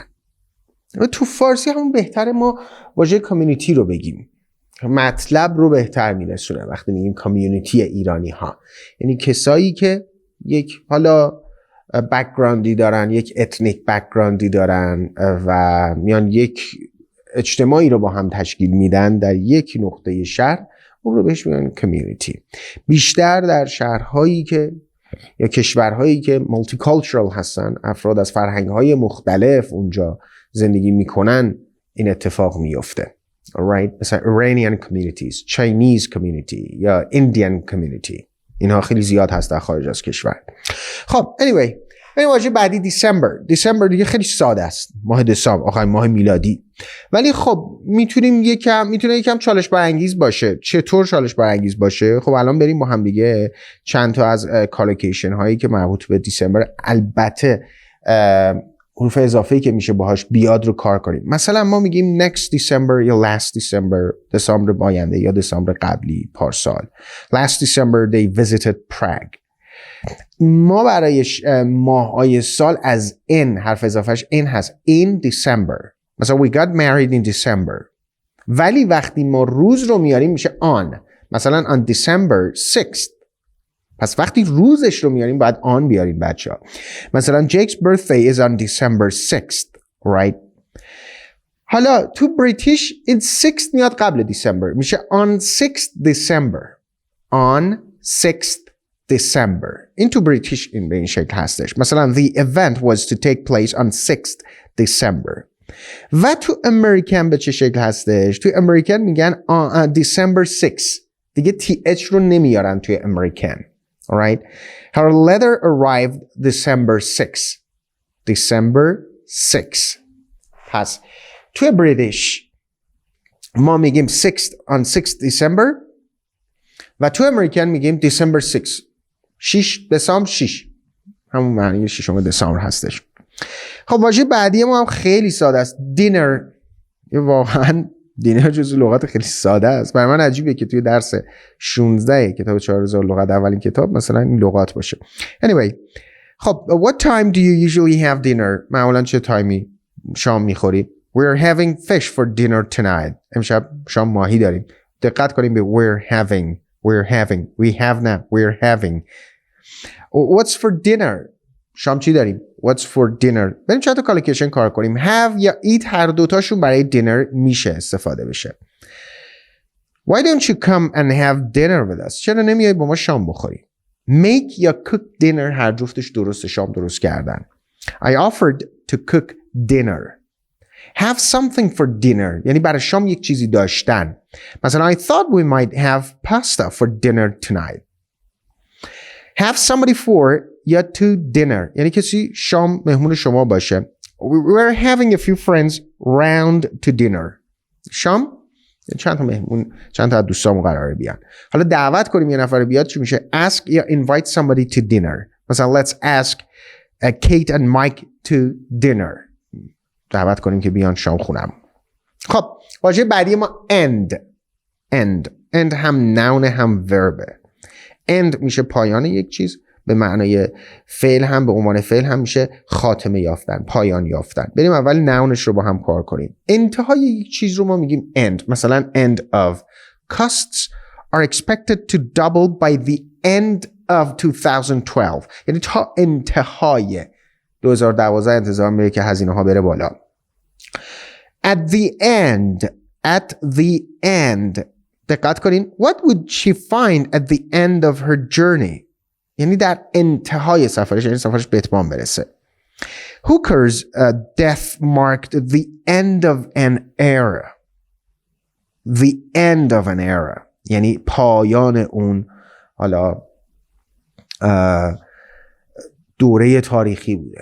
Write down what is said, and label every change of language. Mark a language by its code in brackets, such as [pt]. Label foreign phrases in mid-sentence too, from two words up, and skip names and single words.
[fa] تو فارسی همون بهتره ما واژه کمیونیتی رو بگیم، مطلب رو بهتر میرسونه وقتی میگیم کمیونیتی ایرانی ها، یعنی کسایی که یک حالا بک‌گراندی دارن، یک [en] ethnic background [fa] دارن و میان یک اجتماعی رو با هم تشکیل میدن در یک نقطه شهر، اون رو بهش میگن کمیونیتی. بیشتر در شهرهایی که یا کشورهایی که [en] multi cultural [fa] هستن، افراد از فرهنگ‌های مختلف اونجا زندگی میکنن، این اتفاق میفته. [en] Alright؟ مثلا Iranian communities، Chinese community یا Indian community، [fa] اینها خیلی زیاد هست در خارج از کشور. خب anyway واژه بعدی دیسمبر دیگه خیلی ساده است، ماه دسامبر، آخرین ماه میلادی. ولی خب میتونه یکم چالش برانگیز باشه. چطور چالش برانگیز باشه؟ خب الان بریم با هم دیگه چند تا از کالوکیشن هایی که مربوط به دیسمبر، البته حروف اضافه‌ای که میشه باهاش بیاد رو کار کنیم. مثلا ما میگیم [en] next December [fa] یا [en] last December، [fa] دسامبر آینده یا دسامبر قبلی، پارسال. [en] Last December they visited Prague. [fa] ما برای ماه‌های سال از in، حرف اضافهش in هست، [en] in December. مثلا we got married in December. [fa] ولی وقتی ما روز رو میاریم میشه on. [en] مثلا on December 6th. [fa] پس وقتی روزش رو میاریم باید on بیاریم بچه‌ها. [en] مثلا Jake's birthday is on December 6th, right? [fa] حالا تو بریتیش این 6th میاد قبل دیسمبر، میشه [en] on 6th December. On 6th December. [fa] این تو بریتیش این به این شکل هستش. [en] مثلا the event was to take place on 6th December. [fa] و تو امریکن به چه شکل هستش؟ تو امریکن میگن December 6. دیگه TH رو نمیارن توی امریکن. [en] Alright? Her letter arrived December 6. December 6. [fa] پس توی بریتیش ما میگیم 6 December و تو امریکن میگیم December 6. 6 دسامبر 6. همون معنی 6 دسامبر هستش. خب واژه بعدی ما هم خیلی ساده است. [en] Dinner. [fa] واقعا دینر جزو لغات خیلی ساده است. برای من عجیبه که توی درس 16 کتاب 4000 لغت اولین کتاب مثلا این لغات باشه. [en] Anyway خب what time do you usually have dinner؟ [fa] معمولا چه تایمی شام میخوری؟ [en] We're having fish for dinner tonight. [fa] امشب شام ماهی داریم. دقت کنیم به [en] we're having. We have not. We're having. What's for dinner؟ [fa] شام چی داریم؟ [en] What's for dinner؟ [fa] بریم چند تا کالوکیشن کار کنیم. Have یا eat هر دوتاشون برای dinner میشه استفاده بشه. [en] Why don't you come and have dinner with us؟ [fa] چرا نمیای با ما شام بخوری؟ Make یا [en] cook dinner [fa] هر جفتش درست، شام درست کردن. [en] I offered to cook dinner. Have something for dinner [fa] یعنی برای شام یک چیزی داشتن. [en] مثلا I thought we might have pasta for dinner tonight. Have somebody for [fa] یا [en] to dinner [fa] یعنی کسی شام مهمون شما باشه. [en] We're having a few friends round to dinner. [fa] شام چند تا مهمون، چند تا دوستامون قراره بیان. حالا دعوت کنیم یه نفر بیاد چی میشه؟ [en] Ask یا invite somebody to dinner. مثلا let's ask Kate and Mike to dinner. [fa] دعوت کنیم که بیان شام خونم. خب واژه بعدی ما end هم نون هم وربه. end میشه پایان یک چیز، به معنای فعل هم به عنوان فعل هم میشه خاتمه یافتن، پایان یافتن. بریم اول نونش رو با هم کار کنیم. انتهای یک چیز رو ما میگیم end. مثلا [en] end of. Costs are expected to double by the end of 2012. [fa] یعنی تا انتهای 2012 انتظار میره که هزینه ها بره بالا. [en] At the end [fa] دقت کنین. [en] What would she find at the end of her journey؟ [fa] یعنی در انتهای سفرش، یعنی سفرش به اتمام برسه. [en] Hooker's death marked the end of an era. The end of an era [fa] یعنی پایان اون حالا دوره تاریخی بوده.